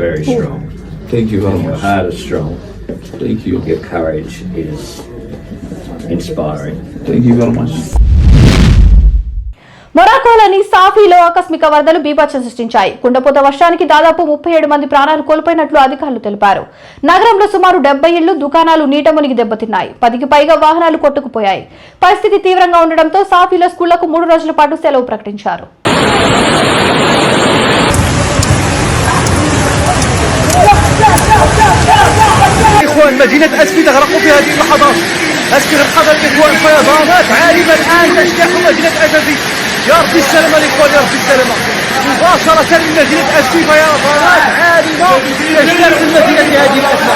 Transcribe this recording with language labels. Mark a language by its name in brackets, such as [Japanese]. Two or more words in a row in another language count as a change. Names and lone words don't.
[Telugu] మొరాకోలోని సాఫీలో ఆకస్మిక వరదలు బీభత్సం సృష్టించాయి. కుండపోత వర్షానికి దాదాపు 37 మంది ప్రాణాలు కోల్పోయినట్లు అధికారులు తెలిపారు. నగరంలో సుమారు 70 ఇళ్లు, దుకాణాలు నీట మునిగి దెబ్బతిన్నాయి. 10కి పైగా వాహనాలు కొట్టుకుపోయాయి. పరిస్థితి తీవ్రంగా ఉండడంతో సాఫీలో స్కూళ్లకు 3 రోజుల పాటు సెలవు ప్రకటించారు. [Arabic] مدينة أسفي تغرق في هذه اللحظات. أسفي القدر الإخوان فيضانات عارمة الآن تجتاح مدينة أسفي. يا رب السلامة الإخوان، يا رب السلامة. مباشرة من مدينة أسفي فيضانات عارمة تجتاح المدينة هذه الأسفل.